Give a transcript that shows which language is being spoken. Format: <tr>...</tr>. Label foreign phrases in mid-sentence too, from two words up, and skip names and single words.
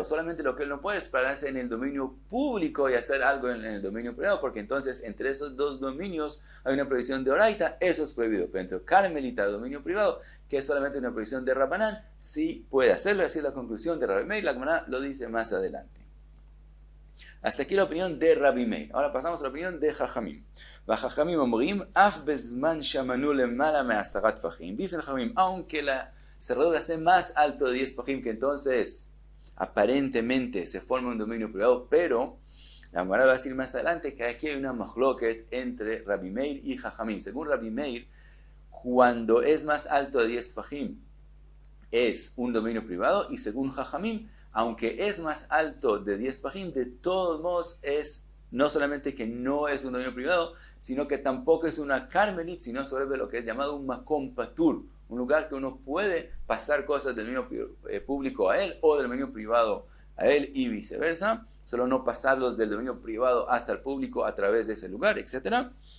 <es>Solamente lo que él no puede es pararse en el dominio público y hacer algo en el dominio privado, porque entonces entre esos dos dominios hay una prohibición de oraita, eso es prohibido. Pero entre carmelita y dominio privado, que es solamente una prohibición de Rabbanán, sí puede hacerlo. Así es la conclusión de Rabbi Meir. La Gemara lo dice más adelante. Hasta aquí la opinión de Rabbi Meir. Ahora pasamos a la opinión de Jajamim.</es> <he>חכמים אומרים, אף בזמן שהמנעול למעלה מעשרה טפחים.</he> <es>Dicen Jajamim, aunque la cerradura esté más alto de 10 fajim, que entonces aparentemente se forma un dominio privado, pero la Gemara va a decir más adelante que aquí hay una machloket entre Rabbi Meir y Jajamim. Según Rabbi Meir, cuando es más alto de 10 fajim es un dominio privado, y según Jajamim, aunque es más alto de 10 fajim, de todos modos es no solamente que no es un dominio privado, sino que tampoco es una carmelit, sino sobre lo que es llamado un</es> <he>מקום פטור,</he> <es>un lugar que uno puede pasar cosas del dominio público a él o del dominio privado a él y viceversa, solo no pasarlos del dominio privado hasta el público a través de ese lugar, etc.</es>